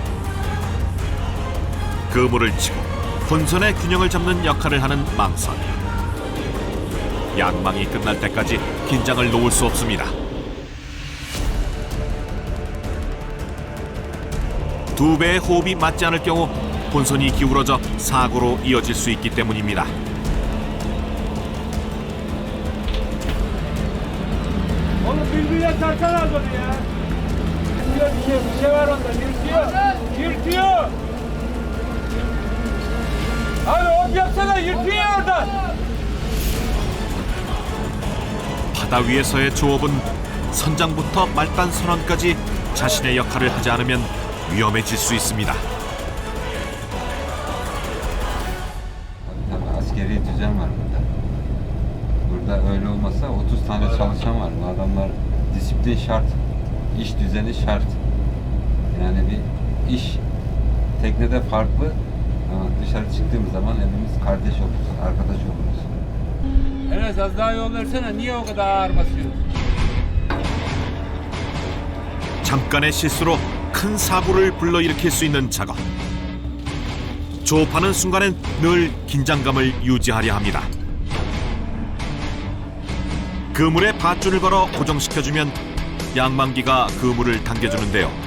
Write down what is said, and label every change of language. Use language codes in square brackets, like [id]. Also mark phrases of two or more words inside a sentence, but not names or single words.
[ko] 그물을 치고 본선의 균형을 잡는 역할을 하는 망선. 양망이 끝날 때까지 긴장을 놓을 수 없습니다. 두 배의 호흡이 맞지 않을 경우 본선이 기울어져 사고로 이어질 수 있기 때문입니다. [tr] Oğlum birbirine tarsana onu ya. Bir şey var onda. Yırtıyor. Abi hop yapsana, yırtıyor oradan. [ko] 바다 위에서의 조업은 선장부터 말단 선원까지 자신의 역할을 하지 않으면 위험해질 수 있습니다. [tr] Tabii askeri düzen var burada. Burada öyle olmasa 30 tane çalışan var. Bu adamlar disiplin şart, iş düzeni şart. Yani bir iş teknede farklı ama dışarı çıktığımız zaman hepimiz kardeş oluruz, arkadaş oluruz. Enes az daha yol versene. Niye o kadar ağır basıyorsun? [ko] 잠깐의 실수로 큰 사고를 불러일으킬 수 있는 작업. 조업하는 순간엔 늘 긴장감을 유지하려 합니다. 그물에 밧줄을 걸어 고정시켜주면 양망기가 그물을 당겨주는데요.